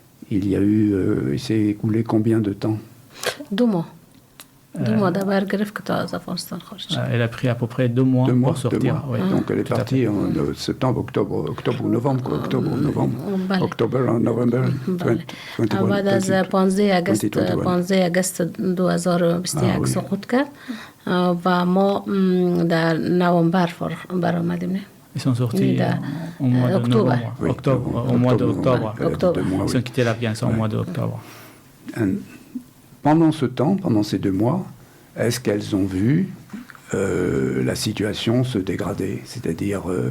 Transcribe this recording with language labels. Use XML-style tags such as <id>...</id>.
<fr>Il s'est écoulé combien de temps? 2 mois. 2 mois d'abord greffe que tu as Afghanistan. Elle a pris à peu près 2 mois pour sortir. Oui. Donc elle est partie en septembre, octobre ou novembre. Octobre, november 2021.</fr> <fa>بعد از 15 اگست 2021 سقوط کرد و ما در نوامبر برآمدیم.</fa> <fr>Ils sont sortis au mois d'octobre. Au mois d'octobre. Ils ont quitté l'Afghanistan au mois d'octobre. Pendant ce temps, pendant ces 2 mois, est-ce qu'elles ont vu la situation se dégrader? C'est-à-dire,</fr>